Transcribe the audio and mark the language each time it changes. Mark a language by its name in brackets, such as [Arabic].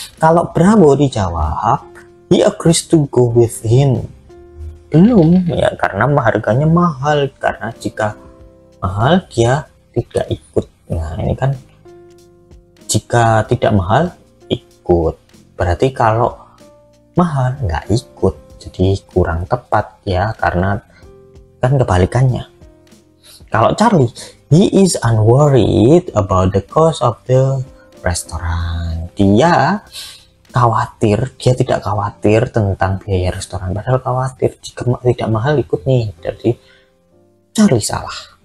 [Indonesian] Kalau Bravo dijawab, [English] he agrees to go with him. [Indonesian] Belum ya, karena harganya mahal. Karena jika mahal dia tidak ikut. Nah, ini kan jika tidak mahal ikut. Berarti kalau mahal nggak ikut, jadi kurang tepat ya, karena kan kebalikannya. Kalau Charlie, [English] he is unworried about the cost of the restaurant. [Indonesian] Dia khawatir, dia tidak khawatir tentang biaya restoran, padahal khawatir jika tidak mahal ikut nih. Jadi Charlie salah.